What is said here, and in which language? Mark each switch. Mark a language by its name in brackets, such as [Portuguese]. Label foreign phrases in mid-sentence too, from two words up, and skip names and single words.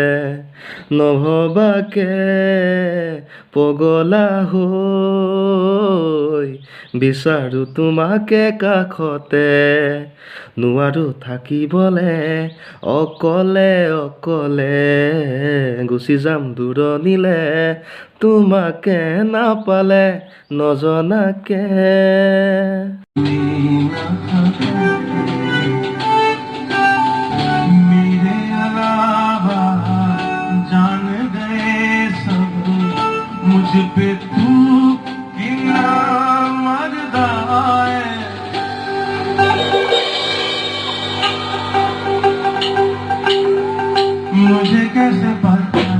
[Assamese] নভবাকে পগলা হৈ বিচাৰো তোমাকে কাষতে নোৱাৰো থাকিবলে অকলে অকলে গুচি যাম দূৰণিলে তোমাকে নাপালে নজনাকে [Hindi] मेरे अलावा जान गए सब मुझ पे तू कितना मर्दा है मुझे कैसे पता